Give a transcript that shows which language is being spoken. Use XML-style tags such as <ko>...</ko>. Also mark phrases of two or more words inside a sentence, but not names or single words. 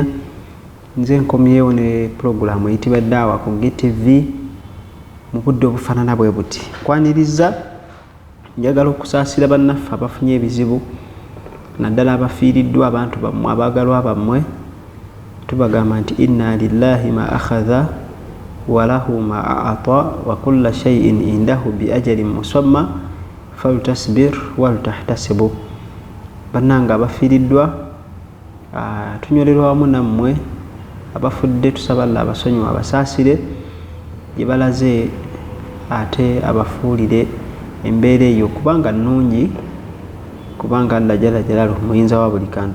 <lg>Nze nkomyewo ne programu eyitibwa Daawa ku GTV mu budde obufaanana bwe buti. Kwaniriza njagala okusaasira bannaffe abafunye ebizibu naddala abafiiriddwa abantu bammwe abaagalwa bammwe. Tubagamba nti</lg> <ar>إنا لله ما أخذ وله ما أعطى وكل شيء عنده بأجل مسمى فلتصبر ولتحتسب.</ar> <lg>Bannanga abafiiriddwa tunyolerwa wamu nammwe abafudde tusaba Allah abasonyiwa abasaasire gye balaze ate abafuulire embeera eyo kubanga nnungi, kubanga</lg> <ar>الله جل جلاله</ar> <lg>muyinza wa buli kantu.</lg>